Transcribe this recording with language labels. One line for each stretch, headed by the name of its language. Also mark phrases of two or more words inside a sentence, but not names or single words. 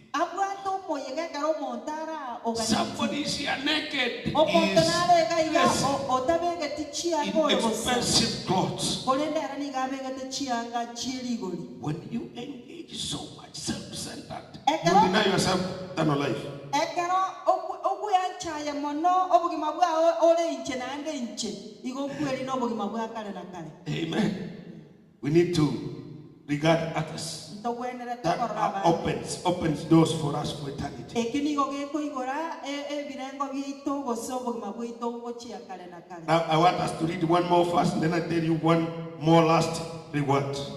English: Somebody is here naked, he is in expensive clothes. When you engage so much self-centered, you deny yourself eternal life.
Gusii: Ekero okuyanchaya mono obugima bwa ole inche nande inche igo kweli no obugima bwa kale na kale.
English: Amen. We need to regard others. That opens doors for us for eternity. Now I want us to read one more first, and then I tell you one more last reward.